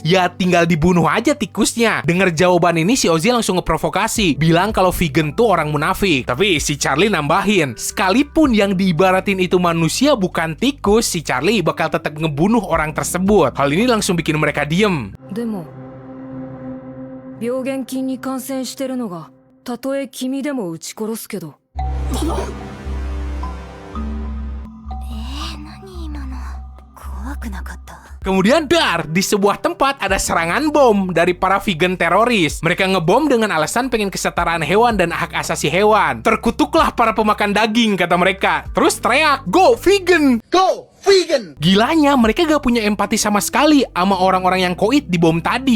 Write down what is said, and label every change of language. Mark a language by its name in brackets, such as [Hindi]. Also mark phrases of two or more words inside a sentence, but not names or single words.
[Indonesian] Ya tinggal dibunuh aja tikusnya. Dengar jawaban ini, si Ozzy langsung ngeprovokasi, bilang kalau vegan tuh orang munafik. Tapi si Charlie nambahin, sekalipun yang diibaratin itu manusia bukan tikus, si Charlie bakal tetap ngebunuh orang tersebut. Hal ini langsung bikin mereka diem. [Japanese] でも病原菌に感染してるのがたとえ君でも撃ち殺すけど。何今の怖くなかった。 [Indonesian] Kemudian di sebuah tempat ada serangan bom dari para vegan teroris. Mereka ngebom dengan alasan pengen kesetaraan hewan dan hak asasi hewan. Terkutuklah para pemakan daging, kata mereka. Terus teriak, [English] "Go vegan! [Indonesian] Go Gilanya, mereka gak punya empati sama sekali sama orang-orang yang koit di bom tadi.